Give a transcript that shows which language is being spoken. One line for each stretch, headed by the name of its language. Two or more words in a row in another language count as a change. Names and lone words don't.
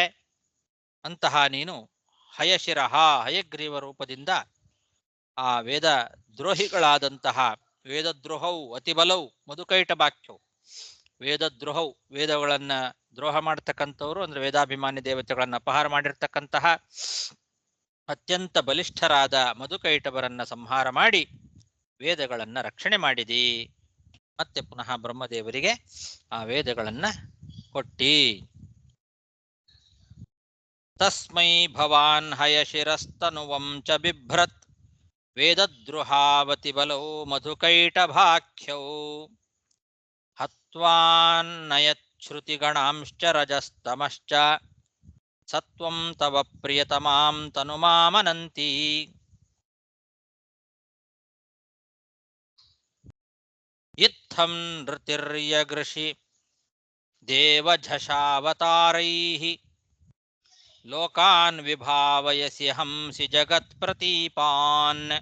Kannada: ಅಂತಹ ನೀನು ಹಯಶಿರಹ ಹಯಗ್ರೀವ ರೂಪದಿಂದ ಆ ವೇದ ದ್ರೋಹಿಗಳಾದಂತಹ
Sanskrit: ವೇದದ್ರೋಹೌ ಅತಿಬಲೌ ಮಧುಕೈಟಭಾಖ್ಯೌ ವೇದದ್ರೋಹೌ
Kannada: ವೇದಗಳನ್ನ ದ್ರೋಹ ಮಾಡ್ತಕ್ಕಂಥವ್ರು ಅಂದ್ರೆ ವೇದಾಭಿಮಾನಿ ದೇವತೆಗಳನ್ನ ಅಪಹಾರ ಮಾಡಿರ್ತಕ್ಕಂತಹ ಅತ್ಯಂತ ಬಲಿಷ್ಠರಾದ ಮಧುಕೈಟಭರನ್ನ ಸಂಹಾರ ಮಾಡಿ ವೇದಗಳನ್ನ ರಕ್ಷಣೆ ಮಾಡಿದಿ. ಮತ್ತೆ ಪುನಃ ಬ್ರಹ್ಮದೇವರಿಗೆ ಆ ವೇದಗಳನ್ನ ಕೊಟ್ಟಿ.
Sanskrit: ತಸ್ಮೈ ಭವಾನ್ ಹಯಶಿರಸ್ತನುವಂ ಚ ಬಿಭ್ರತ್ ವೇದದ್ರುಹಾವತಿ ಬಲೌ ಮಧುಕೈಟಭಾಖ್ಯೌ ಹತ್ವಾನ್ನಯಚ್ಛೃತಿಗಣಾಂಶ್ಚ ರಜಸ್ತಮಶ್ಚ ಸತ್ವಂ ತವ ಪ್ರಿಯತಮಾಂ ತನುಮಾಮನಂತಿ. ಇತ್ತಂ ನೃತಿರ್ಯಗೃಷಿ ದೇವಝಷಾವತಾರೈಃ ಲೋಕಾನ್ ವಿಭಾವಯಸಿ ಹಂಸಿ ಜಗತ್ಪ್ರತೀಪಾನ್